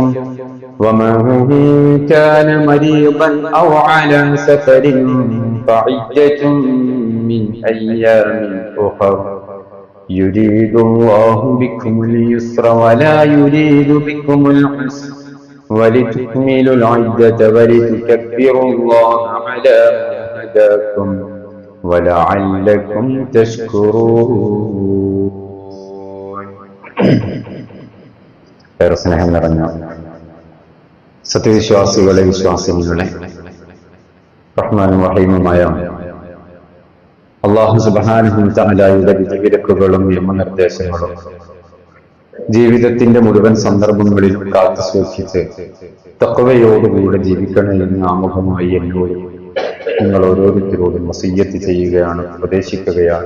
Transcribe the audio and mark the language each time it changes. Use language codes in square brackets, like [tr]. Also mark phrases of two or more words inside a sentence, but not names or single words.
[ar] ومن كان مريضا أو على سفر فعدة من أيام أخر يريد الله بكم اليسر ولا يريد بكم العسر ولتكملوا العدة ولتكبروا الله على ما هداكم ولعلكم تشكرون. [ml] സ്നേഹം നിറഞ്ഞ സത്യവിശ്വാസികളെ വിശ്വാസികളെ റഹ്മാനും റഹീമുമായ അല്ലാഹു സുബ്ഹാനഹു വ തആലയുടെ വിധിവിലക്കുകളും നിയമനിർദ്ദേശങ്ങളും ജീവിതത്തിന്റെ മുഴുവൻ സന്ദർഭങ്ങളിലും കാത്തു സൂക്ഷിച്ച് തഖ്വയോടുകൂടെ ജീവിക്കണമെന്ന് ആമുഖമായി എന്നോടും നിങ്ങൾ ഓരോരുത്തരോടും വസിയ്യത്ത് ചെയ്യുകയാണ്, ഉപദേശിക്കുകയാണ്.